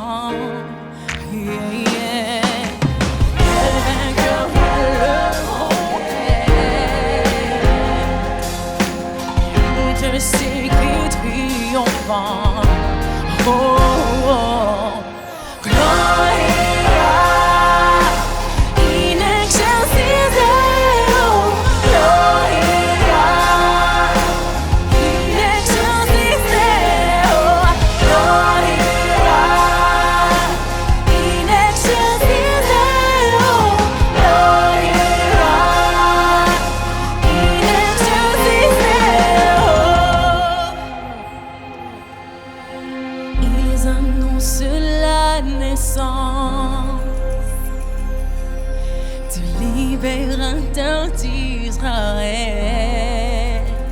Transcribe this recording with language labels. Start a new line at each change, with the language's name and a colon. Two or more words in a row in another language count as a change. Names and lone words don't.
French: Yeah, yeah. Quel vainqueur, quel heureux. Je sais qu'il triomphant.
Latin: Oh, oh. Gloria in excelsis Deo. Gloria in excelsis Deo. Gloria in excelsis Deo. Gloria in excelsis Deo.
French: Ils annoncent la naissance du libérateur d'Israël.